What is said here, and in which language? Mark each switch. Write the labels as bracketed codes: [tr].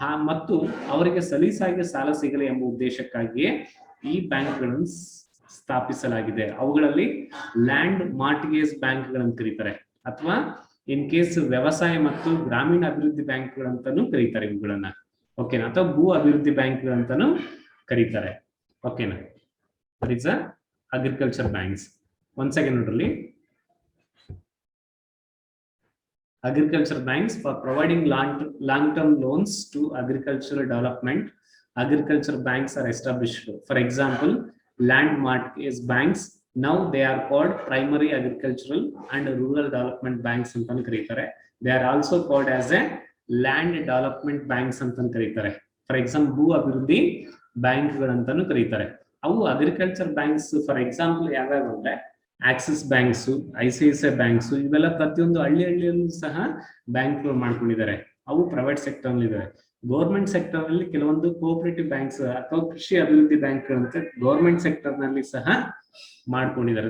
[kn] ಮತ್ತು ಅವರಿಗೆ ಸಲೀಸಾಗಿ ಸಾಲ ಸಿಗಲಿ ಎಂಬ ಉದ್ದೇಶಕ್ಕಾಗಿಯೇ ಈ ಬ್ಯಾಂಕ್ಗಳನ್ನು ಸ್ಥಾಪಿಸಲಾಗಿದೆ. ಅವುಗಳಲ್ಲಿ ಲ್ಯಾಂಡ್ ಮಾರ್ಟ್ಗೇಜ್ ಬ್ಯಾಂಕ್ಗಳನ್ನು ಕರೀತಾರೆ, ಅಥವಾ ಇನ್ ಕೇಸ್ ವ್ಯವಸಾಯ ಮತ್ತು ಗ್ರಾಮೀಣ ಅಭಿವೃದ್ಧಿ ಬ್ಯಾಂಕ್ಗಳಂತಾನು ಕರೀತಾರೆ ಇವುಗಳನ್ನ. ಓಕೆನಾ? ಅಥವಾ ಭೂ ಅಭಿವೃದ್ಧಿ ಬ್ಯಾಂಕ್ಗಳಂತಾನು ಕರೀತಾರೆ. [en] ಓಕೆನಾ? That is agriculture banks. Once again ನೋಡ್ರಿ, agriculture banks for providing long-term loans to agricultural development. Agriculture banks are established. For example, land mortgage banks, now they are called primary agricultural and rural development banks [kn] ಅಂತ ಕರೀತಾರೆ. [en] They are also called as a land development banks [kn] ಅಂತ ಕರೀತಾರೆ. For example ಭೂ ಅಭಿವೃದ್ಧಿ ಬ್ಯಾಂಕ್ಗಳಂತಾನು ಕರೀತಾರೆ. ಅವು agriculture banks for example ಯಾವ್ಯಾವ ಅಂದ್ರೆ ಆಕ್ಸಿಸ್ ಬ್ಯಾಂಕ್ಸ್, ICICI ಬ್ಯಾಂಕ್ಸ್, ಇವೆಲ್ಲ ಪ್ರತಿಯೊಂದು ಹಳ್ಳಿಯಲ್ಲೂ ಸಹ ಬ್ಯಾಂಕ್ಗಳು ಮಾಡ್ಕೊಂಡಿದ್ದಾರೆ. ಅವು ಪ್ರೈವೇಟ್ ಸೆಕ್ಟರ್ ಅಲ್ಲಿ ಇದಾವೆ. ಗೌರ್ಮೆಂಟ್ ಸೆಕ್ಟರ್ ಅಲ್ಲಿ ಕೆಲವೊಂದು ಕೋಆಪರೇಟಿವ್ ಬ್ಯಾಂಕ್ಸ್ ಅಥವಾ ಕೃಷಿ ಅಭಿವೃದ್ಧಿ ಬ್ಯಾಂಕ್ಗಳಂತ ಗೌರ್ಮೆಂಟ್ ಸೆಕ್ಟರ್ ನಲ್ಲಿ ಸಹ ಮಾಡ್ಕೊಂಡಿದ್ದಾರೆ.